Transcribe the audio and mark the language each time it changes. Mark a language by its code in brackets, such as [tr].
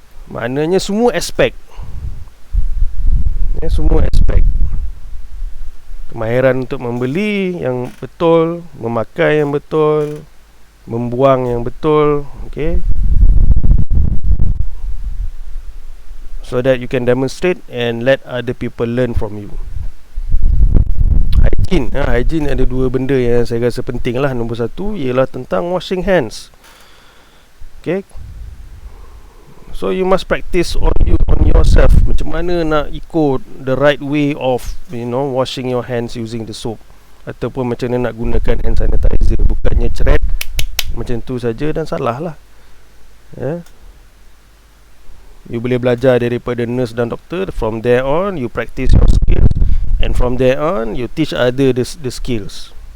[ms] Maknanya semua aspek kemahiran untuk membeli yang betul, memakai yang betul, membuang yang betul, [en] so that you can demonstrate and let other people learn from you. [ms] Hygiene ada dua benda yang saya rasa penting lah. Nombor satu ialah tentang washing hands. [en] So you must practice on yourself. [ms] Macam mana nak ikut [en] the right way of washing your hands using the soap, [ms] ataupun macam mana nak gunakan [en] hand sanitizer. [ms] Bukannya ceret macam tu saja dan salah lah. You boleh belajar daripada nurse dan doktor. [en] From there on you practice your skills, and from there on you teach other the skills.